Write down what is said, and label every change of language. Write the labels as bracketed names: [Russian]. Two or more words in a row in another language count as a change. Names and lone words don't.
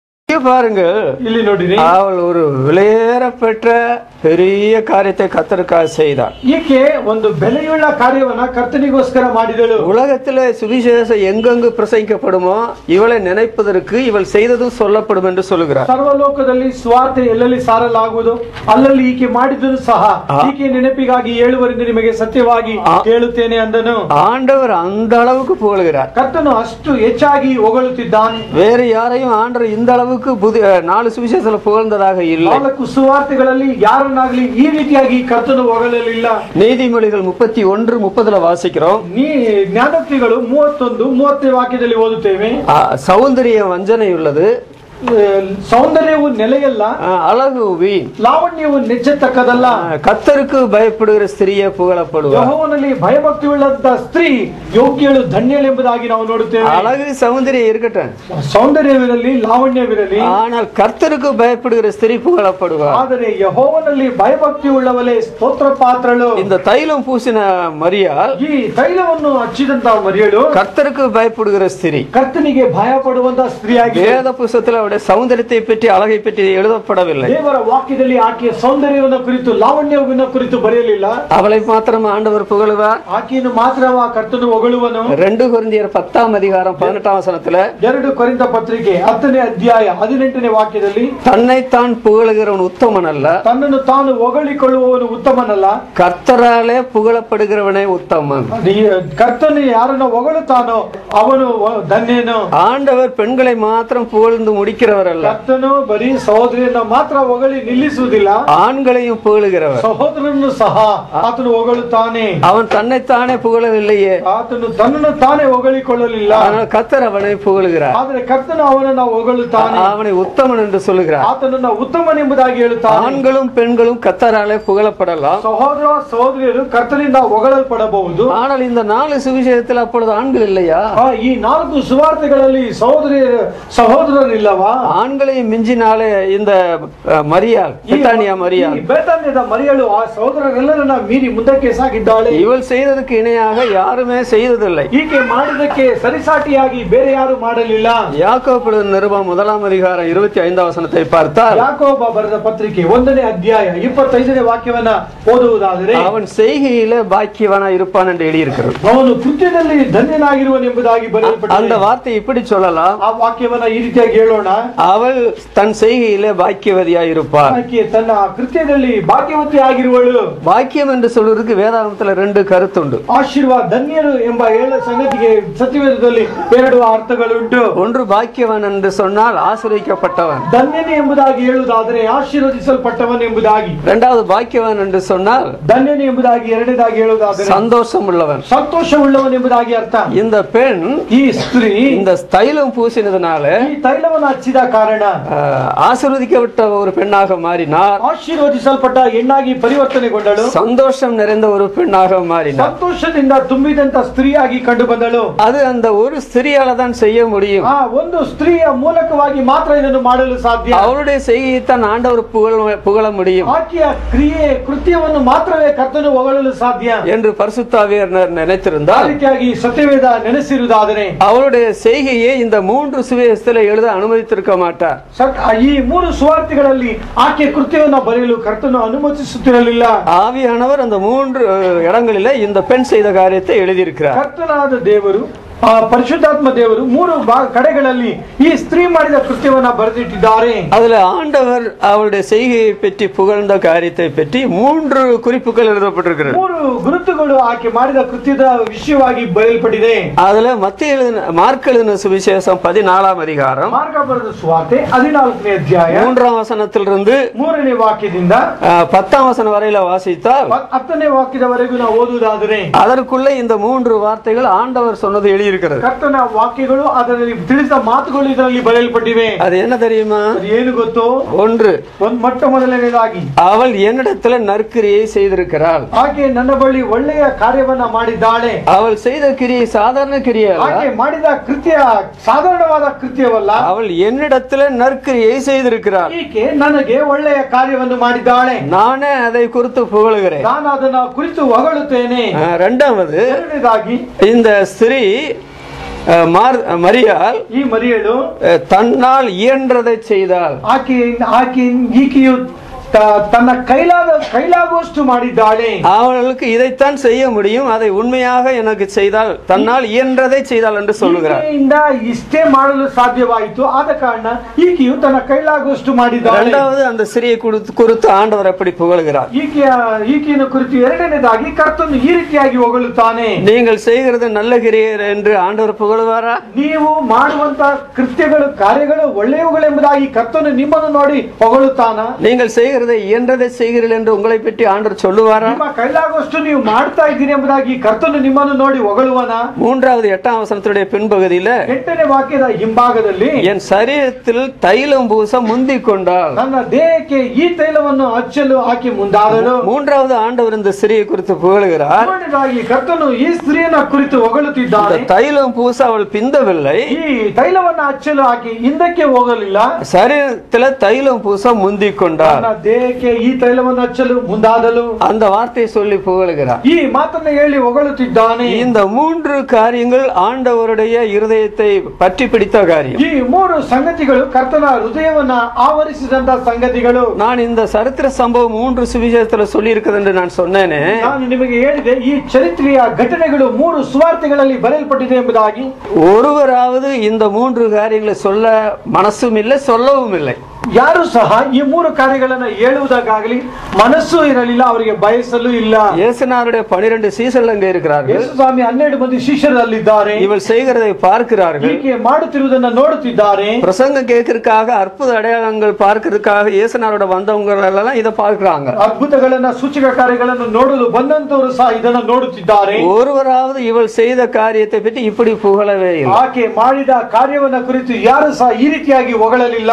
[Tamil] பாருங்கள், அவள் ஒரு விலையேற பெற்ற பெரிய காரியத்தை கர்த்தருக்காக செய்தாள். [Kannada] ಈಕೆ ಒಂದು ಬೆಲೆಯುಳ್ಳ ಕಾರ್ಯವನ್ನ ಕರ್ತನಿಗೋಸ್ಕರ ಮಾಡಿದಳು. [Tamil] உலகத்திலே சுவிசேஷம் எங்கெங்கு பிரசங்கிக்கப்படுமோ இவளை நினைப்பதற்கு இவள் செய்ததும் சொல்லப்படும் என்று சொல்லுகிறார். [Kannada] ಸರ್ವಲೋಕದಲ್ಲಿ ಸ್ವಾರ್ಥ ಎಲ್ಲೆಲ್ಲಿ ಸಾರಲಾಗುವುದು ಅಲ್ಲಲ್ಲಿ ಈಕೆ ಮಾಡಿದ್ದು ಸಹ ಈಕೆ ನೆನಪಿಗಾಗಿ ಹೇಳುವರೆಂದು ನಿಮಗೆ ಸತ್ಯವಾಗಿ ಹೇಳುತ್ತೇನೆ ಅಂದನು. [Tamil] ஆண்டவர் அந்த அளவுக்கு புகழுகிறார். [Kannada] ಕರ್ತನು ಅಷ್ಟು ಹೆಚ್ಚಾಗಿ ಹೊಗಳುತ್ತಿದ್ದಾನೆ. [Tamil] வேறு யாரையும் ஆண்டவர் இந்த அளவுக்கு 4 சுவிசேஷத்துல புகழ்ந்ததாக இல்லை. [Kannada] 4 ಸುವಾರ್ತೆಗಳಲ್ಲಿ ಯಾರನ್ನಾಗಲಿ ಈ ರೀತಿಯಾಗಿ ಕರ್ತನು ಹೊಗಳಲಿಲ್ಲ. [Tamil] நீதிமொழிகள் 31:30 வாசிக்கிறோம். [Kannada] ಜ್ಞಾನೋಕ್ತಿಗಳು 31:30 ವಾಕ್ಯದಲ್ಲಿ ಓದುತ್ತೇವೆ. [Tamil] சௌந்தரிய வஞ்சனை உள்ளது, [Kannada] ಸೌಂದರ್ಯವು ನೆಲೆಯಲ್ಲ, [Tamil] அழகு வீண், [Kannada] ಲಾವಣ್ಯವು ನೆಚ್ಚತಕ್ಕದಲ್ಲ. [Tamil] கர்த்தருக்கு பயப்படுகிற ஸ்திரியே புகழப்படுவார். [Kannada] ಯೆಹೋವನಲ್ಲಿ ಭಯಭಕ್ತಿ ಉಳ್ಳಂತ ಸ್ತ್ರೀ ಯೋಗ್ಯಳು ಧನ್ಯಳು ಎಂಬುದಾಗಿ ನಾವು ನೋಡುತ್ತೇವೆ. [Tamil] அழகு சௌந்தரியம் இருக்கட்டும், [Kannada] ಸೌಂದರ್ಯವಿರಲಿ ಲಾವಣ್ಯವಿರಲಿ, [Tamil] ஆனால் கர்த்தருக்கு பயப்படுகிற ஸ்திரீ புகழப்படுவார். [Kannada] ಆದರೆ ಯೆಹೋವನಲ್ಲಿ ಭಯಭಕ್ತಿ ಉಳ್ಳವಳೇ ಸ್ತೋತ್ರ ಪಾತ್ರಳು. [Tamil] இந்த தைலம் பூசின மரியாள், [Kannada] ಈ ತೈಲವನ್ನು ಹಚ್ಚಿದಂತ ಮರಿಯಳು [Tamil] கர்த்தருக்கு பயப்படுகிற ஸ்திரீ, [Kannada] ಕರ್ತನಿಗೆ ಭಯ ಪಡುವಂತ ಸ್ತ್ರೀಯಾಗಿ. [Tamil] வேத புಸ್ತகத்தில் சௌந்தரியத்தை பற்றி அழகை பற்றி எழுதப்படவில்லை. [Kannada] ದೇವರ ವಾಕ್ಯದಲ್ಲಿ ಆಕೆಯ ಸೌಂದರ್ಯವನ್ನು ಕುರಿತು ಲಾವಣ್ಯವನ್ನು ಕುರಿತು ಬರೆಯಲಿಲ್ಲ. [Tamil] அவளை மாத்திரம் ஆண்டவர் புகழுவார், [Kannada] ಆಕೆಯನ್ನು ಮಾತ್ರ ಕರ್ತನು ಹೊಗಳುವನು. [Tamil] 2 கொரிந்தியர் 10:18 [Kannada] 2 ಕೊರಿಂಥ ಪತ್ರಿಕೆ 10ನೇ ಅಧ್ಯಾಯ 18ನೇ ವಾಕ್ಯದಲ್ಲಿ [Tamil] தன்னைத்தான் புகழுகிறவன் உத்தமன் அல்ல, [Kannada] ತನ್ನನ್ನು ತಾನು ಹೊಗಳಿಕೊಳ್ಳುವವನು ಉತ್ತಮನಲ್ಲ, [Tamil] கர்த்தராலே புகழப்படுகிறவனே உத்தமன். [Kannada] ಕರ್ತನು ಯಾರನ್ನು ಹೊಗಳುತ್ತಾನೋ ಅವನು ಧನ್ಯನು. [Tamil] ஆண்டவர் பெண்களை மாத்திரம் புகழ்ந்து முடிக்கிறவர் அல்ல, [Kannada] ಕರ್ತನು ಬರೀ ಸಹೋದರಿಯನ್ನ ಮಾತ್ರ ಹೊಗಳಿ ನಿಲ್ಲಿಸುವುದಿಲ್ಲ, [Tamil] ஆண்களையும் புகழுகிறவர். [Kannada] ಸಹೋದರನ್ನು ಸಹ ಆತನು ಹೊಗಳುತ್ತಾನೆ. [Tamil] அவன் தன்னைத்தானே புகழவில்லையே, [Kannada] ಆತನು ತನ್ನನ್ನು ತಾನೇ ಹೊಗಳಿಕೊಳ್ಳಲಿಲ್ಲ, [Tamil] ஆனால் கர்த்தர் அவனை புகழுகிறார். [Kannada] ಆದರೆ ಕರ್ತನು ಅವನನ್ನು ಹೊಗಳುತ್ತಾನೆ, [Tamil] அவனை உத்தமன் என்று சொல்லுகிறார். [Kannada] ಆತನನ್ನು ಉತ್ತಮನೆಂಬುದಾಗಿ ಹೇಳುತ್ತಾನೆ. [Tamil] ஆண்களும் பெண்களும் கர்த்தராலே புகழப்படலாம், [Kannada] ಸಹೋದರ ಸಹೋದರಿಯರು ಕರ್ತನಿಂದ ಹೊಗಳಲ್ಪಡಬಹುದು. [Tamil] ஆனால் இந்த 4 சுவிசேஷத்தில் அப்பொழுது ஆண்கள் இல்லையா? [Kannada] ಈ 4 ಸುವಾರ್ತೆಗಳಲ್ಲಿ ಸಹೋದರರಿಲ್ಲವಾ? [Tamil] ஆண்களையும் மிஞ்சினாலே இந்த மரியாள், பெத்தானியா மரியாள், [Kannada] ಬೇತಾನ್ಯದ ಮರಿಯಳು ಆ ಸಹೋದರರೆಲ್ಲರನ್ನ ಮೀರಿ ಮುಂದಕ್ಕೆ ಸಾಗಿದ್ದಾಳೆ. [Tamil] இவள் செய்ததுக்கு இணையாக யாருமே செய்ததில்லை. [Kannada] ಈಕೆ ಮಾಡಿದಕ್ಕೆ ಸರಿಸಾಟಿಯಾಗಿ ಬೇರೆ ಯಾರು ಮಾಡಲಿಲ್ಲ. [Tamil] யாக்கோபு நிருபம் 1:25 பார்த்தால், [Kannada] ಯಾಕೋಬ ಬರೆದ ಪತ್ರಿಕೆ 1ನೇ ಅಧ್ಯಾಯ 25ನೇ ವಾಕ್ಯವನ್ನ ಓದುವುದಾದರೆ, [Tamil] அவன் செய்கையிலே பாக்கியவனா இருப்பான் என்று எழுதியிருக்கிறது. [Kannada] ಅವನು ಕೃತ್ಯದಲ್ಲಿ ಧನ್ಯನಾಗಿರುವನೆಂಬುದಾಗಿ ಬರೆಯಲ್ಪಟ್ಟಿದೆ. [Tamil] அந்த வார்த்தை இப்படி சொல்லலாம், [Kannada] ಆ ವಾಕ್ಯವನ್ನ ಈ ರೀತಿಯಾಗಿ ಹೇಳೋಣ, [Tamil] அவள் தன் செய்கையிலே பாக்கியவதியா இருப்பாள். [Kannada] ಆಕೆ ತನ್ನ ಕೃತ್ಯದಲ್ಲಿ ಭಾಗ್ಯವತಿ ಆಗಿರುವಳು. [Tamil] பாக்கியம் என்று சொல்வதற்கு வேதாகமத்தில் 2 கருத்துண்டு. [Kannada] ಆಶೀರ್ವಾದ ಧನ್ಯರು ಎಂಬ ಸಂಗತಿಗೆ ಸತ್ಯವೇದದಲ್ಲಿ 2 ಅರ್ಥಗಳುಂಟು. [Tamil] ஒன்று பாக்கியவன் என்று சொன்னால் ஆசீர்வதிக்கப்பட்டவன், [Kannada] ಧನ್ಯನೇ ಎಂಬುದಾಗಿ ಹೇಳುವುದಾದರೆ ಆಶೀರ್ವದಿಸಲ್ಪಟ್ಟವன் ಎಂಬುದಾಗಿ. [Tamil] இரண்டாவது பாக்கியவன் என்று சொன்னால் [Kannada] ಧನ್ಯನೇ ಎಂಬುದಾಗಿ ಎರಡನೇದಾಗಿ ಹೇಳುವುದಾದರೆ [Tamil] சந்தோஷம் உள்ளவன், [Kannada] ಸಂತೋಷವುಳ್ಳವன் ಎಂಬುದಾಗಿ ಅರ್ಥ. [Tamil] இந்த பெண், [Kannada] ಈ ಸ್ತ್ರೀ [Tamil] இந்த தைலம் பூசினதுனால [Kannada] ಈ ತೈಲವನ್ನು ಹಚ್ಚಿದ ಕಾರಣ [Tamil] ஆசீர்வதிக்கப்பட்ட ஒரு பெண்ணாக மாறினார், [Kannada] ಆಶೀರ್ವದಿಸಲ್ಪಟ್ಟ ಹೆಣ್ಣಾಗಿ ಪರಿವರ್ತನೆಗೊಂಡಳು, [Tamil] சந்தோஷம் நிறைந்த ஒரு பெண்ணாக மாறினார், [Kannada] ಸಂತೋಷದಿಂದ ತುಂಬಿದಂತ ಸ್ತ್ರೀಯಾಗಿ ಕಂಡು ಬಂದಳು. [Tamil] அது அந்த ஒரு ஸ்திரியால தான் செய்ய முடியும். [Kannada] ಆ ಒಂದು ಸ್ತ್ರೀಯ ಮೂಲಕವಾಗಿ ಮಾತ್ರ ಇದನ್ನು ಮಾಡಲು ಸಾಧ್ಯ. [Tamil] அவருடைய செய்கையைத்தான் ஆண்டவர் புகழ முடியும். [Kannada] ಆಕೆಯ ಕ್ರಿಯೆ ಕೃತ್ಯವನ್ನು ಮಾತ್ರವೇ ಕರ್ತನು ಹೊಗಳಲು ಸಾಧ್ಯ [Tamil] என்று பரிசுத்தாவியானவர் நினைத்திருந்தால், [Kannada] ರೀತಿಯಾಗಿ ಸತ್ಯವೇದ ನೆನೆಸಿರುವುದಾದರೆ [Tamil] அவருடைய செய்கையை இந்த 3 சுவிசேஷத்தில் எழுத அனுமதித்திருக்க மாட்டார். [Kannada] ಈ 3 ಸುವಾರ್ತೆಗಳಲ್ಲಿ ಆಕೆ ಕೃತ್ಯವನ್ನು ಬರೆಯಲು ಕರ್ತನು ಅನುಮತಿಸುತ್ತಿರಲಿಲ್ಲ. [Tamil] ஆவியானவர் அந்த 3 இடங்களிலே இந்த பெண் செய்த காரியத்தை எழுதியிருக்கிறார். [Kannada] ಕರ್ತನಾದ ದೇವರು, ಪರಿಶುದ್ಧಾತ್ಮ ದೇವರು 3 ಕಡೆಗಳಲ್ಲಿ ಈ ಸ್ತ್ರೀ ಮಾಡಿದ ಕೃತ್ಯವನ್ನ ಬರೆದಿಟ್ಟಿದ್ದಾರೆ. [Tamil] அதுல ஆண்டவர் அவருடைய செய்கையை பற்றி புகழ்ந்த காரியத்தை பற்றி 3 குறிப்புகள் எழுதப்பட்டிருக்கிறது. [Kannada] 3 ಗುರುತುಗಳು ಆಕೆ ಮಾಡಿದ ಕೃತ್ಯದ ವಿಷಯವಾಗಿ ಬರೆಯಲ್ಪಟ್ಟಿದೆ. [Tamil] அதுல மார்க் எழுதின சுவிசேஷம் 14ஆம் அதிகாரம், [Kannada] ಮಾರ್ಕ ಬರೆದ ಸುವಾರ್ತೆ 14ನೇ ಅಧ್ಯಾಯ [Tamil] 3ஆம் வசனத்திலிருந்து [Kannada] 3ನೇ ವಾಕ್ಯದಿಂದ [Tamil] 10ஆம் வசனம் வரையில வாசித்தால் [Kannada] 10ನೇ ವಾಕ್ಯದವರೆಗೂ ನಾವು ಓದುವುದಾದರೆ [Tamil] அதற்குள்ளே இந்த 3 வார்த்தைகள் ஆண்டவர் சொன்னது எழுதி இருக்கிறது. [Kannada] ಕರ್ತನ ವಾಕ್ಯಗಳು ಅದರಲ್ಲಿ ತಿಳಿಸಿದ ಮಾತುಗಳು ಇದರಲ್ಲಿ ಬರೆಯಲ್ಪಟ್ಟಿವೆ. [Tamil] அது என்ன தெரியுமா? [Kannada] ಏನು ಗೊತ್ತು? [Tamil] ஒன்று, [Kannada] ಮೊಟ್ಟ ಮೊದಲನೇದಾಗಿ [Tamil] அவள் என்னிடத்துல நற்கிரியை செய்திருக்கிறாள். [Kannada] ಆಕೆ ನನ್ನ ಬಳಿ ಒಳ್ಳೆಯ ಕಾರ್ಯವನ್ನ ಮಾಡಿದ್ದಾಳೆ. [Tamil] அவள் செய்த கிரியை சாதாரண கிரியை அல்ல. [Kannada] ಆಕೆ ಮಾಡಿದ ಕೃತ್ಯ ಸಾಧಾರಣವಾದ ಕೃತ್ಯವಲ್ಲ. [Tamil] அவள் என்னிடத்துல நற்கிரியை செய்திருக்கிறாள். [Kannada] ಈಕೆ ನನಗೆ ಒಳ್ಳೆಯ ಕಾರ್ಯವನ್ನು ಮಾಡಿದ್ದಾಳೆ. [Tamil] நானே அதை குறித்து புகழுகிறேன். [Kannada] ನಾನು ಅದನ್ನ ಕುರಿತು ಹೊಗಳುತ್ತೇನೆ. [Tamil] இரண்டாவது, [Kannada] ಎರಡನೇದಾಗಿ [Tamil] இந்த ஸ்திரீ ಮರಿಯಾಲ್ [Kannada] ಈ ಮರಿಯಳು [Tamil] ತನ್னால் இயன்றதை செய்தாள். [Kannada] ಈಕೆಯು ತನ್ನ கைலாகோஸ்டு ಮಾಡಿದ್ದಾಳೆ. [Tamil] அவளுக்கு இதைத்தான் செய்ய முடியும், அதை உண்மையாக எனக்கு செய்தால் தன்னால் இயன்றதை செய்தாள் என்று சொல்லுகிறார். [Kannada] ಇಷ್ಟೇ ಮಾಡಲು ಸಾಧ್ಯವಾಯಿತು, ಆದ ಕಾರಣ ಈಕೆಯು ತನ್ನ கைலாகோஸ்டு ಮಾಡಿದ್ದಾಳೆ. [Tamil] இரண்டாவது அந்த ஸ்திரியை குறித்து ஆண்டவர் எப்படி புகழுகிறார்? [Kannada] ಈಕೆಯನ್ನು ಕುರಿತು ಎರಡನೇದಾಗಿ ಕರ್ತನು ಈ ರೀತಿಯಾಗಿ ಹೊಗಳುತ್ತಾನೆ. [Tamil] நீங்கள் செய்கிறது நல்ல கிரியைகள் என்று ஆண்டவர் புகழுவாரா? [Kannada] ನೀವು ಮಾಡುವಂತ ಕೃತ್ಯಗಳು ಕಾರ್ಯಗಳು ಒಳ್ಳೆಯವುಗಳೆಂಬುದಾಗಿ ಕರ್ತನು ನಿಮ್ಮನ್ನು ನೋಡಿ ಹೊಗಳುತ್ತಾನ? [Tamil] நீங்கள் செய்கிறதை இயன்றதை செய்கிறீர்கள் என்று உங்களை பற்றி ஆண்டவர் சொல்லுவாரா? [Kannada] ನಿಮ್ಮ கைலாகோஸ்டு ನೀವು ಮಾಡ್ತಾ ಇದ್ದೀರಿ ಎಂಬುದಾಗಿ ಕರ್ತನು ನಿಮ್ಮನ್ನು ನೋಡಿ ಹೊಗಳುವನ? [Tamil] மூன்றாவது 8ஆம் வசனத்துடைய பின்பகுதியில [Kannada] 8ನೇ ವಾಕ್ಯದ ಹಿಂಭಾಗದಲ್ಲಿ [Tamil] என் சரீரத்தில் தைலம் பூச முந்திக் கொண்டாள். [Kannada] ನನ್ನ ದೇಹಕ್ಕೆ ಈ ತೈಲವನ್ನು ಹಚ್ಚಲು ಆಕೆ ಮುಂದಾದಳು. [Tamil] மூன்றாவது ஆண்டவர் இந்த ஸ்திரியை குறித்து புகழுகிறார். [Kannada] ಮೂರನೇದಾಗಿ ಕರ್ತನು ಈ ಸ್ತ್ರೀಯನ್ನ ಕುರಿತು ಹೊಗಳುತ್ತಿದ್ದಾನೆ. [Tamil] தைலம் பூச அவள் பிந்தவில்லை, [Kannada] ಈ ತೈಲವನ್ನು ಹಚ್ಚಲು ಆಕೆ ಹಿಂದಕ್ಕೆ ಹೋಗಲಿಲ್ಲ, [Tamil] சரீரத்தில் தைலம் பூச முந்திக் கொண்டாள். [Kannada] ದೇಹಕ್ಕೆ ಈ ತೈಲವನ್ನು ಹಚ್ಚಲು ಮುಂದಾದಲು. [Tamil] அந்த வார்த்தையை சொல்லி புகழுகிறார். [Kannada] ಈ ಮಾತನ್ನು ಹೇಳಿ ಹೊಗಳುತ್ತಿದ್ದಾನೆ. [Tamil] இந்த மூன்று காரியங்கள் ஆண்டவருடைய இருதயத்தை பற்றி பிடித்த காரியம். [Kannada] ಈ ಮೂರು ಸಂಗತಿಗಳು ಕರ್ತನ ಹೃದಯವನ್ನ ಆವರಿಸಿದಂತ ಸಂಗತಿಗಳು. [Tamil] நான் இந்த சரித்திர சம்பவம் 3 சுவிசேஷத்துல சொல்லி இருக்குது என்று நான் சொன்னேனே. [Kannada] ನಾನು ನಿಮಗೆ ಹೇಳಿದೆ ಈ ಚರಿತ್ರೆಯ ಘಟನೆಗಳು 3 ಸುವಾರ್ತೆಗಳಲ್ಲಿ ಬರೆಯಲ್ಪಟ್ಟಿದೆ ಎಂಬುದಾಗಿ. [Tamil] ஒருவராவது இந்த 3 காரியங்களை சொல்ல மனசும் இல்லை, சொல்லவும் இல்லை. [Kannada] ಯಾರು ಸಹ ಈ 3 ಕಾರ್ಯಗಳನ್ನು ಹೇಳುವುದಕ್ಕಾಗಲಿ ಮನಸ್ಸು ಇರಲಿಲ್ಲ, ಅವರಿಗೆ ಬಯಸಲು ಇಲ್ಲ. [Tamil] இயேசுநாதருடைய 12 சீஷர்கள் அங்கே இருக்கிறார்கள். [Kannada] ಯೇಸು ಸ್ವಾಮಿ 12 ಮಂದಿ ಶಿಷ್ಯರಲ್ಲಿದ್ದಾರೆ. [Tamil] இவள் செய்கிறதை பார்க்கிறார்கள், [Kannada] ಹೀಗೆ ಮಾಡುತ್ತಿರುವುದನ್ನು ನೋಡುತ್ತಿದ್ದಾರೆ. [Tamil] பிரசங்கம் கேட்கறதுக்காக அற்புத அடையாளங்கள் பார்க்கிறதுக்காக இயேசுநாதரோட வந்தவங்க எல்லாம் இதை பார்க்கிறாங்க. [Kannada] ಅದ್ಭುತಗಳನ್ನ ಸೂಚಕ ಕಾರ್ಯಗಳನ್ನು ನೋಡಲು ಬಂದಂತವರು ಸಹ ಇದನ್ನು ನೋಡುತ್ತಿದ್ದಾರೆ. [Tamil] ஒருவராவது இவள் செய்த காரியத்தை பற்றி இப்படி புகழவே இல்லை. [Kannada] ಆಕೆ ಮಾಡಿದ ಕಾರ್ಯವನ್ನ ಕುರಿತು ಯಾರು ಸಹ ಈ ರೀತಿಯಾಗಿ ಹೊಗಳಲಿಲ್ಲ.